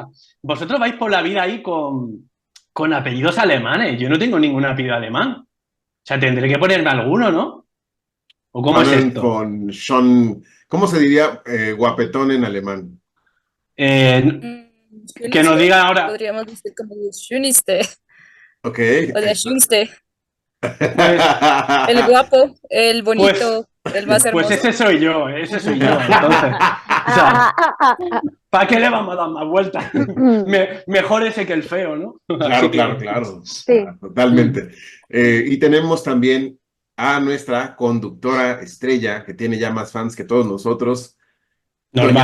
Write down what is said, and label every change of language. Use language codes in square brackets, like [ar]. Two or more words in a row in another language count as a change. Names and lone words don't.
[es] Vosotros vais por la vida ahí con apellidos alemanes. Yo no tengo ningún apellido alemán. O sea, tendré que ponerme alguno, ¿no? ¿O cómo es esto? [de] Von Schon, [es] ¿cómo se diría guapetón en alemán? Que nos digan ahora. Podríamos decir como el schönste. Ok. O [de] der schönste. [es] Pues, El guapo, el bonito, el más hermoso. Pues ese soy yo, entonces. O sea, ¿para qué le vamos a dar más vueltas? Mejor ese que el feo, ¿no? Claro. Sí. Totalmente. Y tenemos también a nuestra conductora estrella, que tiene ya más fans que todos nosotros, doña